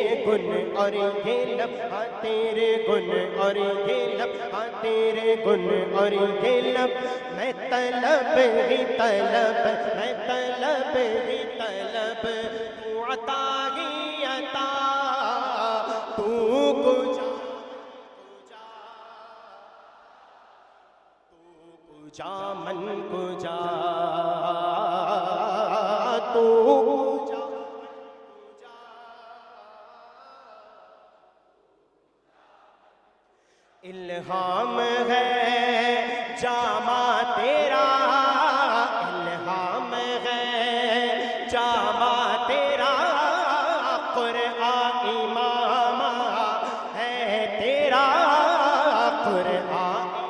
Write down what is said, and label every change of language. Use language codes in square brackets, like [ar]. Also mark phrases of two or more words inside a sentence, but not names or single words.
[ur] گن اور یہ لب، ہاں تیرے گن اور یہ لب، ہاں تیرے گن اور یہ لب، میں طلب ہی طلب، میں طلب ہی طلب، تو عطا ہی عطا، [fa] تو کجا کجا من کجا، تو کجا [ur] الہام ہے جامع تیرا، الہام ہے جامع تیرا، قرآن امام ہے تیرا، قرآن